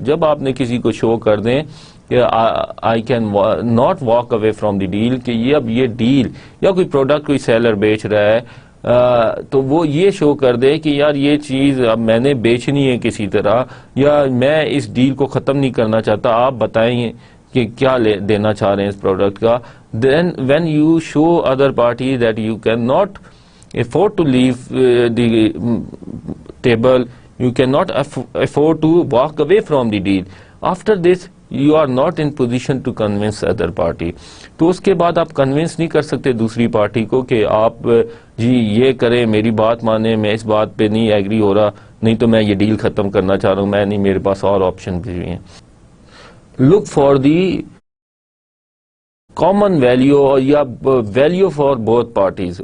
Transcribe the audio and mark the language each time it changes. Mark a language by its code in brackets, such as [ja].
[ur] جب آپ نے کسی کو شو کر دیں کہ [en] I can not walk away from the deal, [ur] کہ یہ اب یہ ڈیل یا کوئی پروڈکٹ کوئی سیلر بیچ رہا ہے تو وہ یہ شو کر دے کہ یار یہ چیز اب میں نے بیچنی ہے کسی طرح، یا میں اس ڈیل کو ختم نہیں کرنا چاہتا، آپ بتائیں کہ کیا دینا چاہ رہے ہیں اس پروڈکٹ کا. [en] Then when you show other party that you can not afford to leave the table, you cannot afford to walk away from the deal. After this you are not in position to convince other party. [ur] تو اس کے بعد آپ convince نہیں کر سکتے دوسری party کو کہ آپ جی یہ کریں، میری بات مانیں، میں اس بات پہ نہیں ایگری ہو رہا، نہیں تو میں یہ ڈیل ختم کرنا چاہ رہا ہوں، میں نہیں، میرے پاس اور آپشن بھی ہیں. [en] Look for the common value یا value for both parties.